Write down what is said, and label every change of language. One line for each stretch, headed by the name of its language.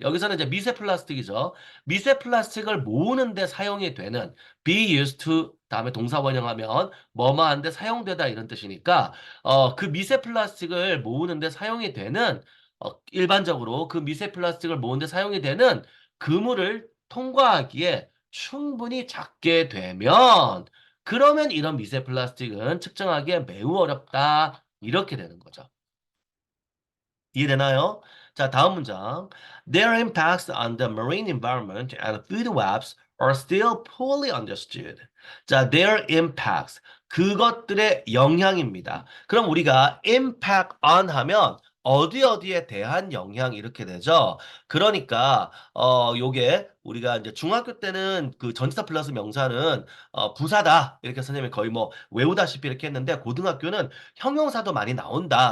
Korean: 여기서는 이제 미세 플라스틱이죠. 미세 플라스틱을 모으는데 사용이 되는
English: be used to
Korean: 다음에 동사 원형하면 뭐뭐한데 사용되다 이런 뜻이니까 그 미세 플라스틱을 모으는데 사용이 되는 일반적으로 그 미세 플라스틱을 모으는데 사용이 되는 그물을 통과하기에 충분히 작게 되면 그러면 이런 미세 플라스틱은 측정하기에 매우 어렵다. 이렇게 되는 거죠. 이해되나요? 자, 다음 문장.
English: Their impacts on the marine environment and food webs are still poorly understood.
Korean: 자,
English: their impacts.
Korean: 그것들의 영향입니다. 그럼 우리가
English: impact on
Korean: 하면 어디에 대한 영향 이렇게 되죠. 그러니까 요게 우리가 이제 중학교 때는 그 전치사 플러스 명사는 부사다 이렇게 선생님이 거의 뭐 외우다시피 이렇게 했는데 고등학교는 형용사도 많이 나온다.